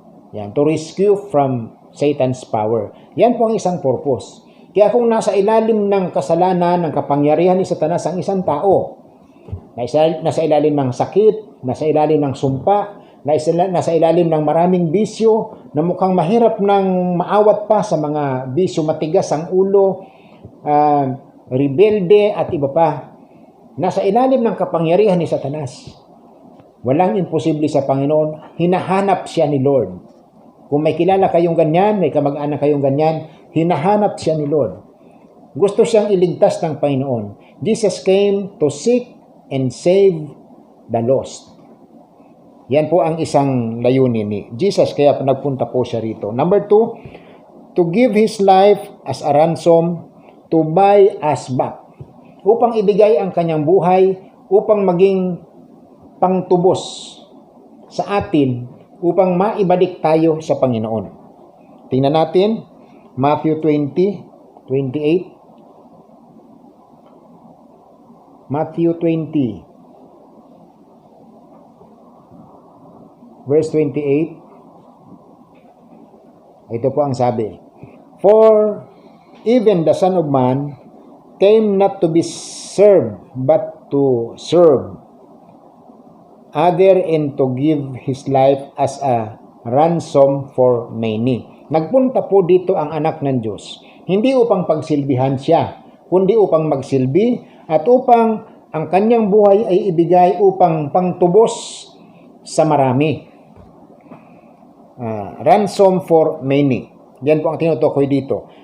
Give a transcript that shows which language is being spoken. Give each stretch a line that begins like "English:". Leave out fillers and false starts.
English: Yan, to rescue from Satan's power.
Filipino: Yan po ang isang purpose. Kaya kung nasa ilalim ng kasalanan, ng kapangyarihan ni Satanas ang isang tao, Nasa ilalim ng sakit, nasa ilalim ng sumpa, nasa ilalim ng maraming bisyo, na mukhang mahirap nang maawat pa sa mga bisyo, matigas ang ulo, rebelde at iba pa. Nasa ilalim ng kapangyarihan ni Satanas. Walang imposible sa Panginoon. Hinahanap siya ni Lord. Kung may kilala kayong ganyan, may kamag-anak kayong ganyan, hinahanap siya ni Lord. Gusto siyang iligtas ng Panginoon.
English: Jesus came to seek and save the lost.
Filipino: Yan po ang isang layunin ni Jesus, kaya nagpunta po siya rito.
English: Number 2, to give His life as a ransom to buy us back.
Filipino: Upang ibigay ang kanyang buhay, upang maging pangtubos sa atin, upang maibalik tayo sa Panginoon. Tingnan natin, Matthew 20:28. Matthew 20, verse 28. Ito po ang sabi.
English: For even the Son of Man came not to be served, but to serve other and to give His life as a ransom for many.
Filipino: Nagpunta po dito ang anak ng Diyos, hindi upang pagsilbihan siya, kundi upang magsilbi at upang ang kanyang buhay ay ibigay upang pangtubos sa marami.
English: Ransom for many.
Filipino: Yan po ang tinutukoy dito.